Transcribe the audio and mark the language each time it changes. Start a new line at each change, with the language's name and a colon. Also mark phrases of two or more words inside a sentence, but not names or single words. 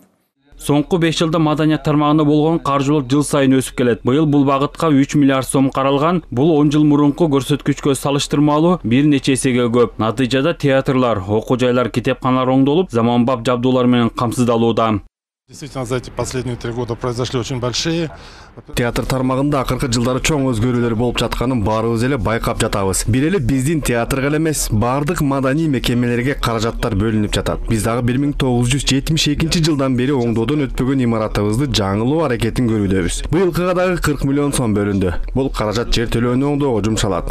Kyrgyz: Соңку 5 жылда маданият тармагында болгон каржылоо жыл сайын өсүп келет. Быйыл бул багытка 3 миллиард сом каралган. Бул 10 жыл мурунку көрсөткүчкө салыштырмалуу бир нече эсеге көп. Натыйжада театрлар, окуу жайлар, китепканалар оңдолуп, заманбап жабдуулар менен камсыздалууда.
Russian: Действительно, за эти последние 3 года произошли очень большие.
Kyrgyz: Театр тармагында акыркы жылдары чоң өзгөрүүлөр болуп жатканын баарыбыз эле байкап жатабыз. Бир эле биздин театрга эле эмес, бардык маданий мекемелерге каражаттар бөлүнүп жатат. Биз дагы 1972 жылдан бери оңдоодон өтпөгөн имаратыбызды жаңылоо аракетин көрүүдөбүз. Быйылкыга дагы 40 миллион сом бөлүндү. Бул каражат жер төлөөнү оңдоого жумшалат.